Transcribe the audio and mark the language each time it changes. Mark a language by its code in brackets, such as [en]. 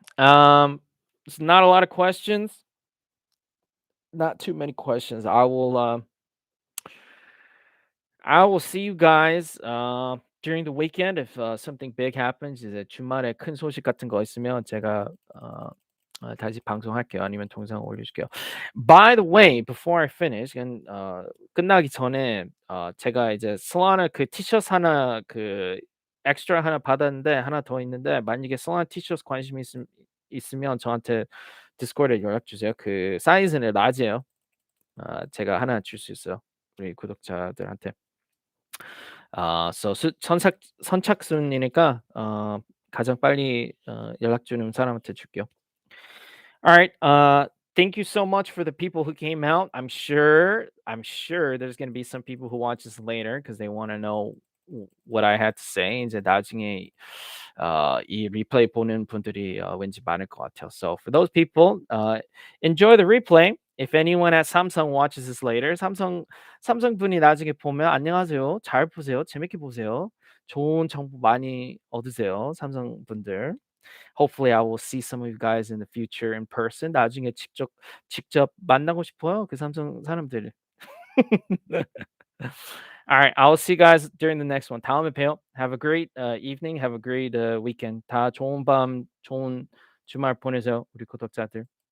[en] It's not a lot of questions. Not too many questions. I will see you guys during the weekend if something big happens. [ko] 이제 주말에 큰 소식 같은 거 있으면 제가 다시 방송할게요. 아니면 동영상 올려줄게요. [en] By the way, before I finish, [ko] 끝나기 전에 제가 이제 Solana 그 티셔츠 하나 그 엑스트라 하나 받았는데 하나 더 있는데 만약에 Solana 티셔츠 관심 있으면 저한테 디스코드에 연락 주세요. 그 사이즈는 라지예요. 제가 하나 줄 수 있어요. 우리 구독자들한테. So 선착순이니까 가장 빨리 연락 주는 사람한테 줄게요. [en] All right. Thank you so much for the people who came out. I'm sure there's gonna be some people who watch this later because they want to know what I had to say. [ko] 이제 나중에 이 리플레이 보는 분들이 왠지 많을 것 같아요. [en] So for those people, enjoy the replay. If anyone at Samsung watches this later, [ko] 삼성 분이 나중에 보면 안녕하세요. 잘 보세요. 재밌게 보세요. 좋은 정보 많이 얻으세요. 삼성 분들. [en] Hopefully I will see some of you guys in the future in person. [ko] 나중에 직접 만나고 싶어요. 그 삼성 사람들. [en] All right, I will see you guys during the next one. [ko] 다음에 봬요. [en] Have a great evening. Have a great weekend. [ko] 다 좋은 밤, 좋은 주말 보내세요. 우리 구독자들.